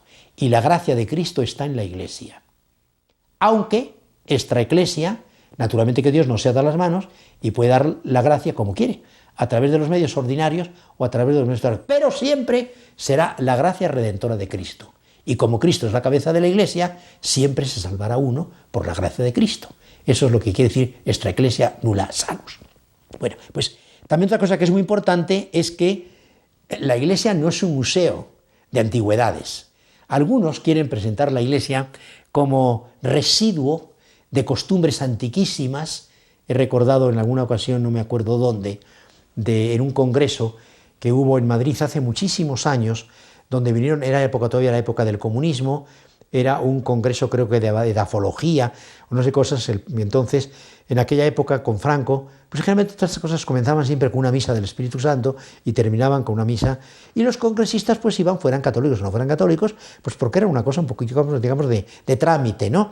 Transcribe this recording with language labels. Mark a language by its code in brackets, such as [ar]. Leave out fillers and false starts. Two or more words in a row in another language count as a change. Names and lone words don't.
[es] Y la gracia de Cristo está en la Iglesia. Aunque [la] extra ecclesia, [es] naturalmente que Dios no se ata las manos y puede dar la gracia como quiere. a través de los medios ordinarios o a través de los medios ordinarios, pero siempre será la gracia redentora de Cristo. Y como Cristo es la cabeza de la Iglesia, siempre se salvará uno por la gracia de Cristo. Eso es lo que quiere decir [la] extra ecclesia nulla salus. [es] Bueno, pues también otra cosa que es muy importante es que la Iglesia no es un museo de antigüedades. Algunos quieren presentar la Iglesia como residuo de costumbres antiquísimas. He recordado en alguna ocasión, no me acuerdo dónde, en un congreso que hubo en Madrid hace muchísimos años, donde vinieron, todavía la época del comunismo, era un congreso creo que de edafología, o no sé cosas, entonces en aquella época con Franco, pues generalmente todas estas cosas comenzaban siempre con una misa del Espíritu Santo y terminaban con una misa, y los congresistas pues iban, fueran católicos o no fueran católicos, pues porque era una cosa un poquito, digamos, de trámite, ¿no?